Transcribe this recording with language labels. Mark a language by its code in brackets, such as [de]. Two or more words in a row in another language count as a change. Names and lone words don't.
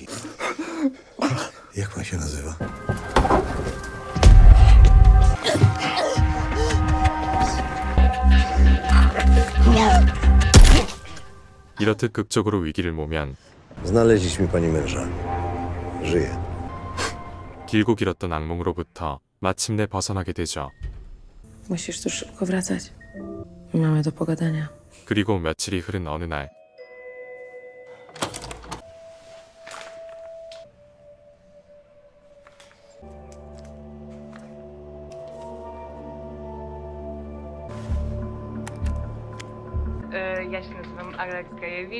[pl] Jak pan się nazywa? [ko] 이렇듯 극적으로 위기를 모면 [pl] Znaleźliśmy pani męża. Żyje. [ko] 길고 길었던 악몽으로부터 마침내 벗어나게 되죠. [pl] Musisz tu szybko wracać. Mamy do pogadania. [ko] 그리고 며칠이 흐른 어느 날 [pl] Ja się nazywam Alex Gajewicz.